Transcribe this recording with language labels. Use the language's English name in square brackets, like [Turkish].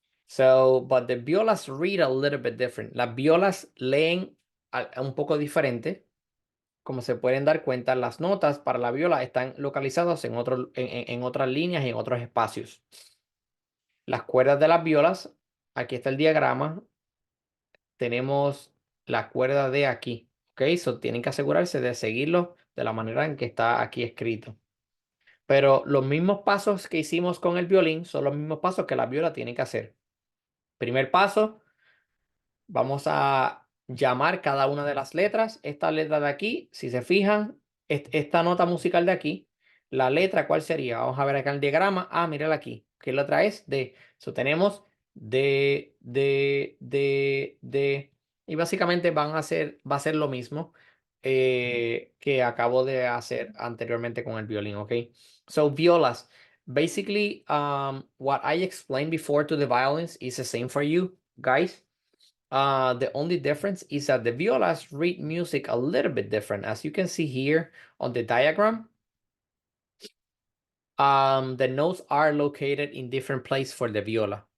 [English] So, but the violas read a little bit different. [Spanish] Las violas leen un poco diferente. Como se pueden dar cuenta, las notas para la viola están localizadas en otras líneas y en otros espacios. Las cuerdas de las violas, aquí está el diagrama, tenemos la cuerda D aquí. ¿Ok? So tienen que asegurarse de seguirlo de la manera en que está aquí escrito. Pero los mismos pasos que hicimos con el violín son los mismos pasos que la viola tiene que hacer. Primer paso, vamos a llamar cada una de las letras. Esta letra de aquí, si se fijan, esta nota musical de aquí, la letra, ¿cuál sería? Vamos a ver acá el diagrama. Ah, mírala aquí. ¿Qué letra es? D. So, tenemos D, D, D, D. Y básicamente va a ser lo mismo que acabo de hacer anteriormente con el violín, ¿ok? [English] So, violas. Basically, what I explained before to the violins is the same for you, guys. The only difference is that the violas read music a little bit different. As you can see here on the diagram, the notes are located in different places for the viola.